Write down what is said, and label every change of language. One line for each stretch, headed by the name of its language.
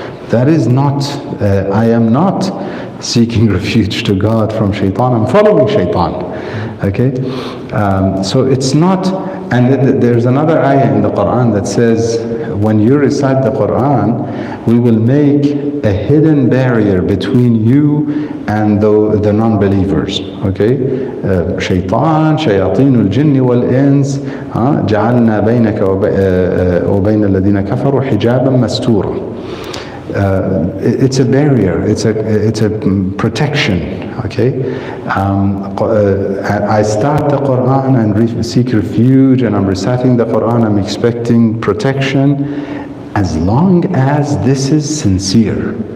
English: That is not, I am not seeking refuge to God from shaitan, I'm following shaitan. Okay, so it's not, and there's another ayah in the Quran that says, when you recite the Quran, we will make a hidden barrier between you and the non-believers.
Arabic: Okay, shaitan, shayateen al-jinn wal-ins, جعلنا بينك وبين الذين كفروا حجابا مستورا.
English: It's a barrier, it's a protection, okay? I start the Quran and seek refuge, and I'm reciting the Quran, I'm expecting protection, as long as this is sincere.